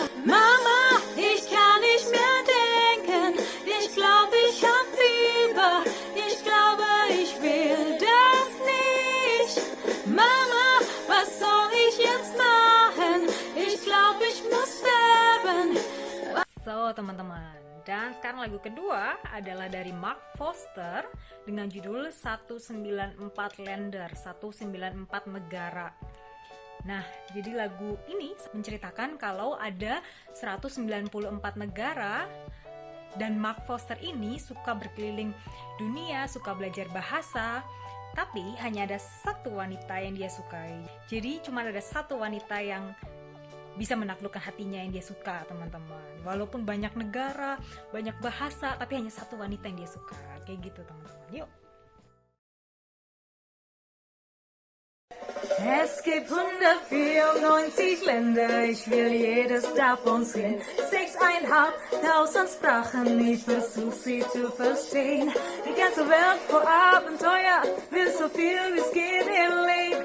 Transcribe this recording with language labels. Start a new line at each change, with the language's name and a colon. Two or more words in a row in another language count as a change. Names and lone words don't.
German: Mama, ich kann nicht mehr denken, ich glaube, ich hab Fieber, ich glaube, ich will das nicht. Mama, was soll ich jetzt machen? Ich glaube, ich muss sterben.
Indonesian: So teman-teman, dan sekarang lagu kedua adalah dari Mark Foster dengan judul 194 Länder, 194 negara. Nah, jadi lagu ini menceritakan kalau ada 194 negara, dan Mark Foster ini suka berkeliling dunia, suka belajar bahasa, tapi hanya ada satu wanita yang dia sukai. Jadi cuma ada satu wanita yang bisa menaklukkan hatinya yang dia suka teman-teman. Walaupun banyak negara, banyak bahasa, tapi hanya satu wanita yang dia suka. Kayak gitu teman-teman. Yuk.
German: Es gibt 194 Länder, ich will jedes davon sehen. 6.500 Sprachen, ich versuch sie zu verstehen. Die ganze Welt vor Abenteuer, will so viel wie es geht im Leben.